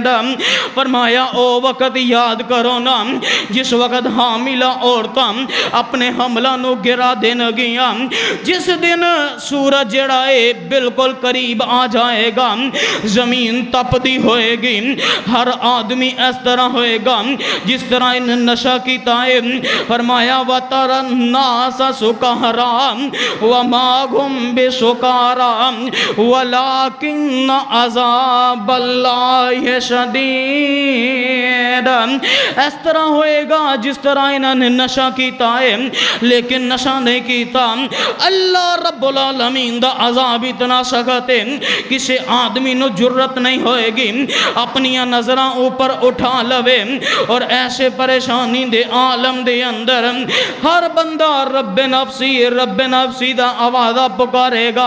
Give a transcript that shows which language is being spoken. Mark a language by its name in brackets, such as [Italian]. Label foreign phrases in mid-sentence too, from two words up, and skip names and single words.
[Punjabi] ਫ਼ਰਮਾਇਆ ਓ ਵਕ਼ਤ ਯਾਦ ਕਰੋ ਨਾ ਜਿਸ ਵਕ਼ਤ ਹਾਮਿਲਾ ਔਰਤਾਂ ਅਪਨੇ ਹਮਲਾ ਨੂ ਗਿਰਾ ਦੇਨ ਗੀਆਂ, ਜਿਸ ਦਿਨ ਸੂਰਜ ਜੜਾ ਹੈ ਬਿਲਕੁਲ ਕਰੀਬ ਆ ਜਾਏਗਾ, ਜ਼ਮੀਨ ਤਪਦੀ ਹੋਏਗੀ, ਹਰ ਆਦਮੀ ਇਸ ਤਰ੍ਹਾਂ ਹੋਏਗਾ ਜਿਸ ਤਰ੍ਹਾਂ ਇਨ ਨਸ਼ਾ ਕੀਤਾ ਹੈ। [Arabic] फरमाया وترى الناس سكارى وما هم بسكارى ولكن عذاب الله شديد. [Punjabi] ਇਸ ਤਰ੍ਹਾਂ ਹੋਏਗਾ ਜਿਸ ਤਰ੍ਹਾਂ ਇਨ੍ਹਾਂ ਨੇ ਨਸ਼ਾ ਕੀਤਾ ਹੈ ਲੇਕਿਨ ਨਸ਼ਾ ਨਹੀਂ ਕੀਤਾ। ਅੱਲਾਹ ਰੱਬੁਲ ਆਲਮੀਨ ਦਾ ਅਜ਼ਾਬ ਇਤਨਾ ਸਖ਼ਤ ਹੈ ਕਿਸੀ ਆਦਮੀ ਨੂ ਜੁਰਅਤ ਨਹੀਂ ਹੋਏਗੀ ਅਪਨੀ ਨਜ਼ਰਾਂ ਉੱਪਰ ਉਠਾ ਲਵੇ। ਔਰ ਐਸੇ ਪਰੇਸ਼ਾਨੀ ਦੇ ਆਲਮ ਦੇ ਅੰਦਰ ਹਰ ਬੰਦਾ ਰੱਬੇ ਨਫ਼ਸੀ ਦਾ ਆਵਾਜ਼ਾ ਪੁਕਾਰੇਗਾ।